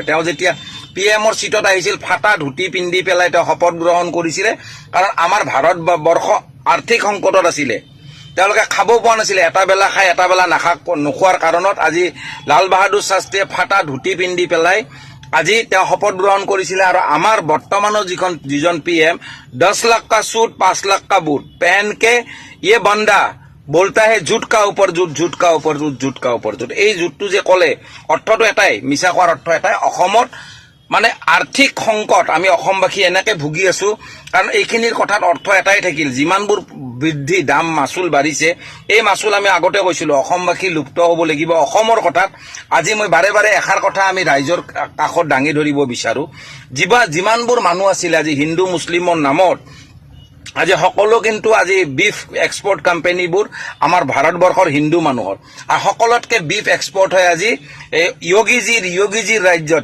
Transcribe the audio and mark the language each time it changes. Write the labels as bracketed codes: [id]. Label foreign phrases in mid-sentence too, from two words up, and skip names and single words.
[as] তেওঁ যেতিয়া PM-ৰ চিটত আহিছিল, ফাটা ধুতি পিন্ধি পেলাই তেওঁ শপত গ্ৰহণ কৰিছিলে, কাৰণ আমাৰ ভাৰতবৰ্ষ আৰ্থিক সংকটত আছিলে, তেওঁলোকে খাব পোৱা নাছিলে, এটা বেলা খাই এটা বেলা নোখোৱাৰ কাৰণত আজি লাল বাহাদুৰ শাস্ত্ৰীয়ে ফাটা ধুতি পিন্ধি পেলাই আজি তেওঁ শপত গ্ৰহণ কৰিছিলে। আৰু আমাৰ বৰ্তমানৰ যিজন PM, [hi] 10 लाख का सूट 5 लाख का बूट पहन के ये बंदा बोलता है झूठ का ऊपर झूठ, झूठ का ऊपर झूठ, झूठ का ऊपर झूठ। [as] এই झूठটো যে ক'লে অৰ্থটো এটাই, মিছা কোৱাৰ অৰ্থ এটাই, অসমত মানে আৰ্থিক সংকট আমি অসমবাসী এনেকে ভুগি আছো। কাৰণ এইখিনিৰ কথাত অৰ্থ এটাই থাকিল, যিমানবোৰ বৃদ্ধি দাম মাচুল বাঢ়িছে, এই মাচুল আমি আগতে কৈছিলো অসমবাসী লুপ্ত হ'ব লাগিব। অসমৰ কথাত আজি মই বাৰে বাৰে এষাৰ কথা আমি ৰাইজৰ কাষত দাঙি ধৰিব বিচাৰো, যিমানবোৰ মানুহ আছিলে আজি হিন্দু মুছলিমৰ নামত, আজি সকলো কিন্তু আজি [en] beef export [as] কোম্পানীবোৰ আমাৰ ভাৰতবৰ্ষৰ হিন্দু মানুহৰ, আৰু সকলোতকে [en] beef export [as] হয় আজি য়োগীজিৰ ৰাজ্যত।